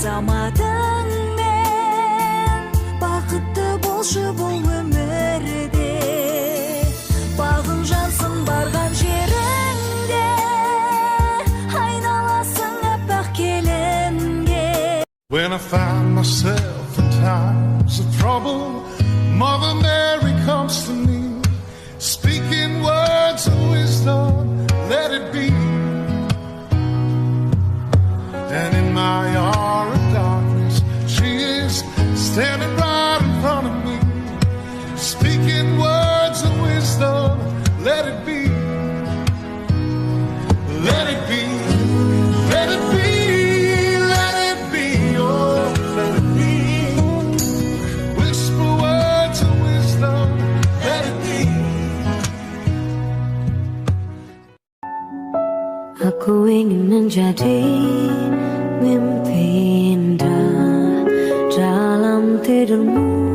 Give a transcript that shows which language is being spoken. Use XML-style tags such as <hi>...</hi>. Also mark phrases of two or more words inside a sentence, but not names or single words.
<kk>азаматыңмен бақытты болшы бұл өмірде бағың жансın барған жеріңде айналасың аппақ келінге.</kk> <en>When I find myself in times of trouble, Mother Mary comes to me, speaking words of wisdom, let it be. And in my hour of darkness, she is standing right in front of me, speaking words of wisdom, let it be. Let it be, let it be.</en> <id>Aku ingin menjadi mimpi indah dalam tidurmu.</id>